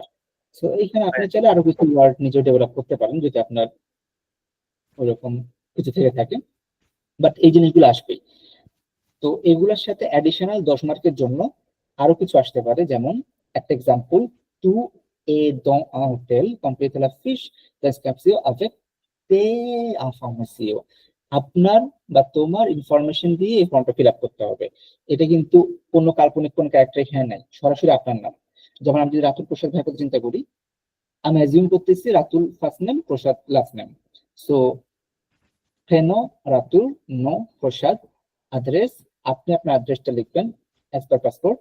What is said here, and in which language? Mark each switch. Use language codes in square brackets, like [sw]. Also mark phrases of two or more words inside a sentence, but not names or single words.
[bn] তো এইখানে আপনি চাইলে আরো কিছু ওয়ার্ড নিজে ডেভেলপ করতে পারেন যদি আপনার ওরকম কিছু থেকে থাকে, বাট এই জিনিসগুলো আসবেই। তো এগুলোর সাথে অ্যাডিশনাল 10 মার্কের জন্য আরো কিছু আসতে পারে, যেমন একটা এক্সাম্পল, টু এ দন [fr] un hôtel complète la fiche description avec des informations। [bn] আপনার বা তোমার ইনফরমেশন দিয়ে এই ফর্মটা ফিল আপ করতে হবে। এটা কিন্তু কোনো কাল্পনিক কোনো ক্যারেক্টার এখানে নাই, সরাসরি আপনার নাম। যখন আমি যদি রাতুল প্রসাদ ভাইয়ের কথা চিন্তা করি, আমি অ্যাজিউম করতেছি রাতুল ফার্স্ট নেম, প্রসাদ লাস্ট নেম। সো প্রেনো রাতুল, নো প্রসাদ, অ্যাড্রেস আপনি আপনার অ্যাড্রেসটা লিখবেন [en] as per passport.